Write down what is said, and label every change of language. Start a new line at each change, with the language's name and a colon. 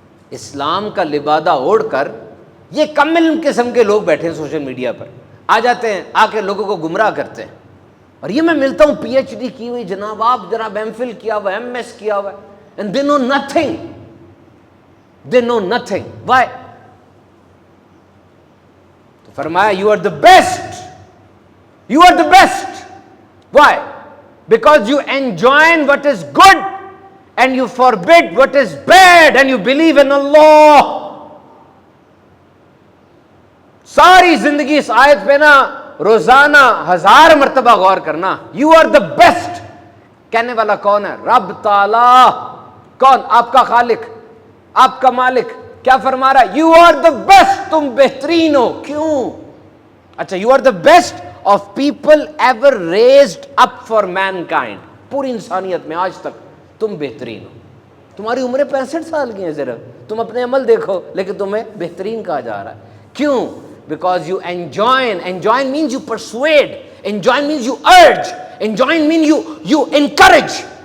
Urdu: اسلام کا لبادہ اوڑھ کر یہ کم علم قسم کے لوگ بیٹھے ہیں سوشل میڈیا پر, آ جاتے ہیں, آ کے لوگوں کو گمراہ کرتے ہیں. اور یہ میں ملتا ہوں پی ایچ ڈی کی ہوئی جناب, آپ جناب ایم فل کیا ہوا, ایم ایس کیا ہوا,
English: and they know nothing. They know nothing. Why?
Urdu: تو فرمایا
English: you are the best. You are the best. Why? Because you enjoin what is good and you forbid what is bad and you believe in Allah.
Urdu: ساری زندگی اس آیت پہ نا روزانہ 1000 مرتبہ غور کرنا.
English: You are the best.
Urdu: کہنے والا کون ہے؟ رب تعالی. کون؟ آپ کا خالق, آپ کا مالک. کیا فرما رہا ہے؟
English: you are the best,
Urdu: تم بہترین ہو. کیوں؟ اچھا,
English: You are the best of people ever raised up for mankind.
Urdu: پوری انسانیت میں آج تک تم بہترین ہو. تمہاری عمریں 65 سال کی ہیں صرف, تم اپنے عمل دیکھو, لیکن تمہیں بہترین کہا جا رہا ہے. کیوں؟
English: Because you enjoin. Enjoin means you persuade. Enjoin means you urge. Enjoin means you encourage.